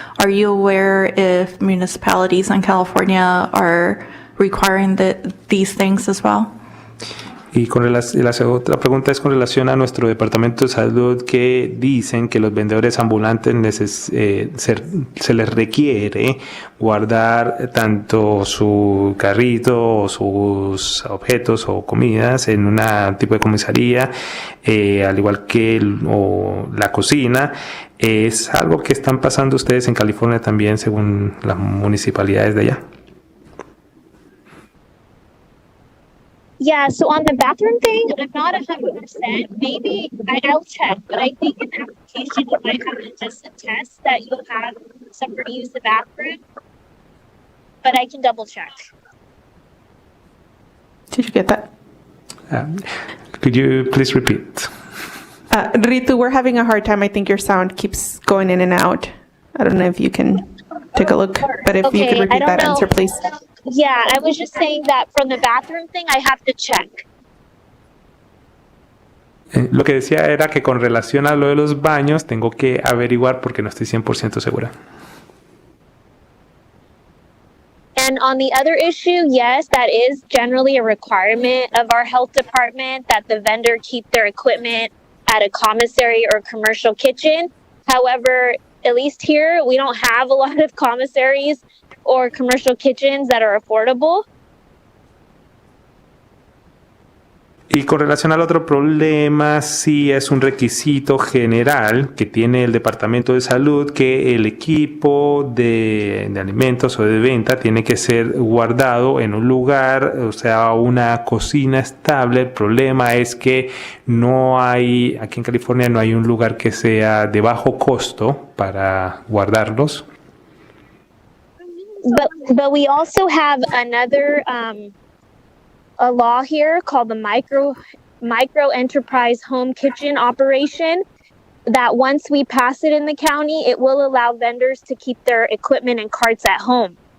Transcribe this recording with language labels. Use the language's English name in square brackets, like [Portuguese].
[English] Are you aware if municipalities in California are requiring these things as well? [Spanish] Y la otra pregunta es con relación a nuestro Departamento de Salud, que dicen que los vendedores ambulantes se les requiere guardar tanto su carrito o sus objetos o comidas en un tipo de comisaría, al igual que la cocina. ¿Es algo que están pasando ustedes en California también según las municipalidades de allá? [English] Yeah, so on the bathroom thing, I'm not 100%. Maybe I'll check, but I think in the application you might have to just attest that you'll have somewhere to use the bathroom. But I can double check. Did you get that? Could you please repeat? Ritu, we're having a hard time. I think your sound keeps going in and out. I don't know if you can take a look, but if you could repeat that answer, please. Yeah, I was just saying that from the bathroom thing, I have to check. [Spanish] Lo que decía era que con relación a lo de los baños tengo que averiguar porque no estoy 100% segura. [English] And on the other issue, yes, that is generally a requirement of our health department that the vendor keep their equipment at a commissary or commercial kitchen. However, at least here, we don't have a lot of commissaries or commercial kitchens that are affordable. [Spanish] Y con relación al otro problema, sí es un requisito general que tiene el Departamento de Salud que el equipo de alimentos o de venta tiene que ser guardado en un lugar, o sea, una cocina estable. El problema es que no hay, aquí en California no hay un lugar que sea de bajo costo para guardarlos. [English] But But we also have another a law here called the micro enterprise home kitchen operation, that once we pass it in the county, it will allow vendors to keep their equipment and carts at home.